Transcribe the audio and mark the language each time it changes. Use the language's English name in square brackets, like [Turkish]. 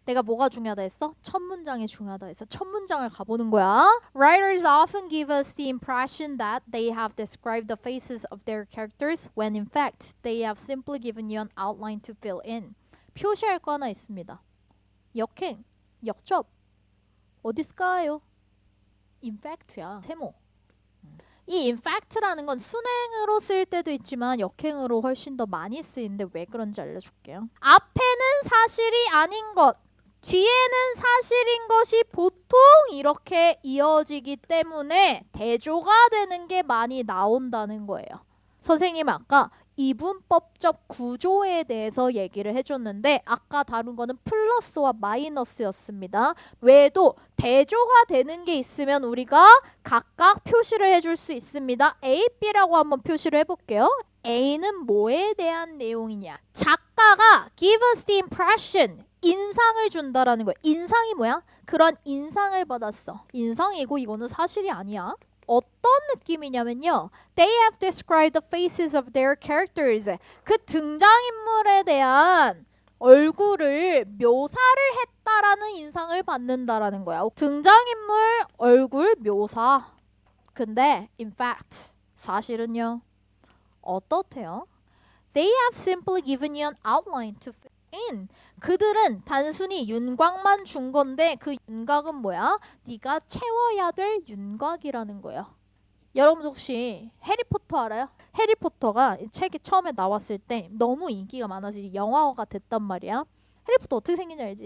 [Korean] 내가 뭐가 중요하다 했어? 첫 문장이 중요하다 했어. 첫 문장을 가보는 거야. [English] Writers often give us the impression that they have described the faces of their characters when in fact they have simply given you an outline to fill in. [Korean] 표시할 거 하나 있습니다. 역행, 역접. 어디 있을까요? In fact야. 세모. 이 in fact라는 건 순행으로 쓸 때도 있지만 역행으로 훨씬 더 많이 쓰이는데 왜 그런지 알려줄게요. 앞에는 사실이 아닌 것, 뒤에는 사실인 것이 보통 이렇게 이어지기 때문에 대조가 되는 게 많이 나온다는 거예요. 선생님 아까 이분법적 구조에 대해서 얘기를 해줬는데 아까 다룬 거는 플러스와 마이너스였습니다. 외에도 대조가 되는 게 있으면 우리가 각각 표시를 해줄 수 있습니다. A, B라고 한번 표시를 해볼게요. A는 뭐에 대한 내용이냐? 작가가 [English] give us the impression, [Korean] 인상을 준다라는 거예요. 인상이 뭐야? 그런 인상을 받았어. 인상이고 이거는 사실이 아니야. 어떤 느낌이냐면요. [English] They have described the faces of their characters. [Korean] 그 등장인물에 대한 얼굴을 묘사를 했다라는 인상을 받는다라는 거야. 등장인물 얼굴 묘사. 근데 in fact 사실은요. 어떻대요? [English] They have simply given you an outline to fill in. [Korean] 그들은 단순히 윤곽만 준 건데 그 윤곽은 뭐야? 네가 채워야 될 윤곽이라는 거예요. 여러분 혹시 해리포터 알아요? 해리포터가 이 책이 처음에 나왔을 때 너무 인기가 많아서 영화화가 됐단 말이야. 해리포터 어떻게 생긴지 알지?